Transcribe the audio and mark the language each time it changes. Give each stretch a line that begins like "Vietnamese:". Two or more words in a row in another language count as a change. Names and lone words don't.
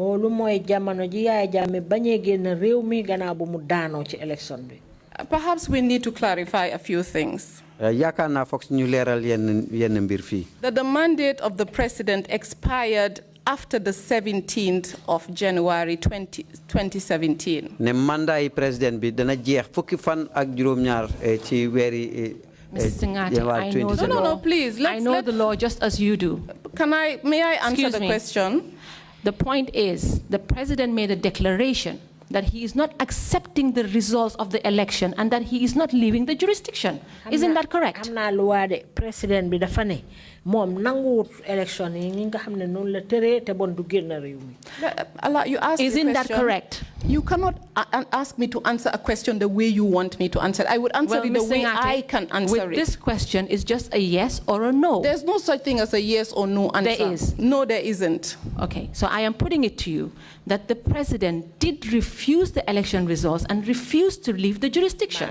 English: Perhaps we need to clarify a few things. That the mandate of the president expired after the 17th of January 2017.
Wolof: Ne
French: mandat president
Wolof: bi dana jeex fukki fan ak juroom ñaar ci wéri
English: Ms. Singhateh, I know the law. No, please. I know the law just as you do. May I answer the question? The point is, the president made a declaration that he is not accepting the results of the election and that he is not leaving the jurisdiction. Isn't that correct?
Wolof: Amna
French: loi de president
Wolof: bi dafa ne mom nanguwut election yi nga xamne non la téré té bon du génn réew mi.
English: You asked Isn't that correct? You cannot ask me to answer a question the way you want me to answer. I would answer it the way I can answer it. With this question, is just a yes or a no. There's no such thing as a yes or no answer. There is. No, there isn't. Okay, so I am putting it to you that the president did refuse the election results and refused to leave the jurisdiction.